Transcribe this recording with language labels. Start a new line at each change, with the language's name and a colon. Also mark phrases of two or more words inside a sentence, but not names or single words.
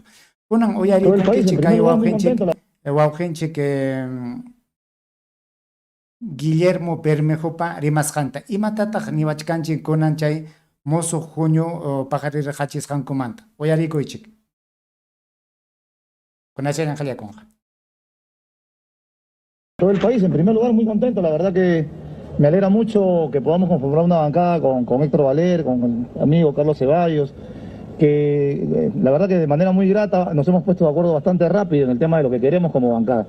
Quechua: Kunan uyarikunkichik kay wawqinchik Guillermo Bermejopa rimasqanta imatataq niwachkanchik kunan chay musuq junio paqarirqachisqankumanta uyarikuychik kunachaynan qhallakunqa.
Spanish: Todo el país, en primer lugar, muy contento. La verdad que me alegra mucho que podamos conformar una bancada con Héctor Valer, con el amigo Carlos Ceballos, que la verdad que de manera muy grata nos hemos puesto de acuerdo bastante rápido en el tema de lo que queremos como bancada.